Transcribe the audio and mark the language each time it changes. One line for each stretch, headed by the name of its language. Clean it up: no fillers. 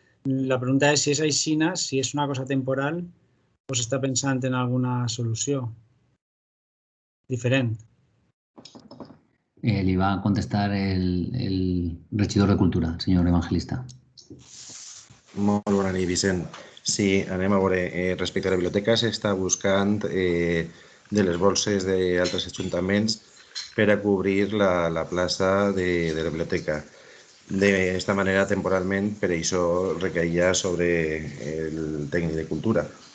Catalan: La pregunta és si és aixina, si és una cosa temporal o s'està pensant en alguna solució diferent.
Spanish: Le va a contestar el regidor de Cultura, el señor Evangelista.
Catalan: Molt bona nit, Vicent. Sí, anem a veure. Respecte a la biblioteca, s'està buscant de les bolses d'altres ajuntaments per a cobrir la plaça de la biblioteca. D'esta manera, temporalment, per això recaïa sobre el tècnic de cultura.